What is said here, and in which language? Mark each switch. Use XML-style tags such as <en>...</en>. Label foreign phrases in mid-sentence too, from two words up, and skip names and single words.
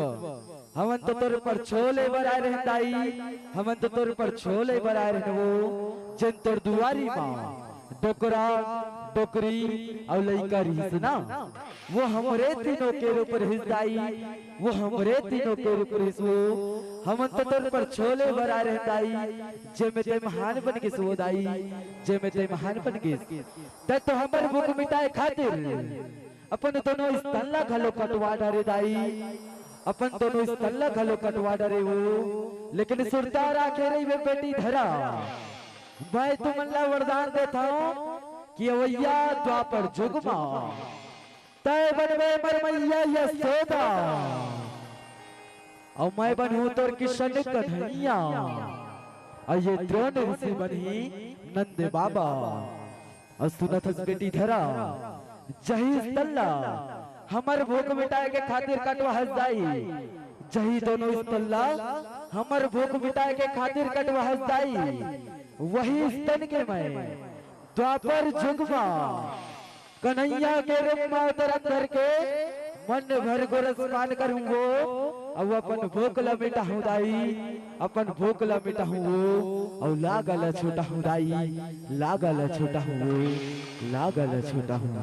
<hne>हमन तो तोर पर छोले बराए रहन दाई, हमन तो तोर पर छोले बराए रहन वो, जन तोर दुआरी माँ डोकरा डोकरी और लइका रिसना, वो हमरे तीनों के ऊपर हिस्साई, वो हमरे तीनों के ऊपर हिस्सो। हमन तो तोर पर छोले बरा रहताई, जे में ते महान बन के सोदाई, जे में ते महान बन के ते तो हमर भूख मिटाए खातिर अपन दोनों स्तल्ला घलो कटवा डारे दाई, अपन दोनों स्तल्ला घलो कटवा डारे वो। लेकिन सुरता राखे रही वे बेटी धरा, मैं तुमला वरदान देता हूँ कि अवैया द्वापर जुग में तय बनवे मरमैया यशोदा, और मैं बनूं तोर किशन कन्हैया, और ये द्रोण ऋषि बनी नंद बाबा। और सुनत बेटी धरा जही तल्ला हमर भूख मिटाए के खातिर कटवा हस जाई, जही दोनों तल्ला हमर भूख मिटाए के खातिर कटवा हस जाई, वही स्तन के मैं द्वापर जुगमा कन्हैया के रूप में अवतरण करके मन भर गोरस पान करूंगो, अब अपन भूखला मिटा हूँ दाई, अपन भूखला मिटा हूँ, और लागल छोटा हूँ दाई, लागल छोटा हूँ, लागल छोटा हूँ।</hne>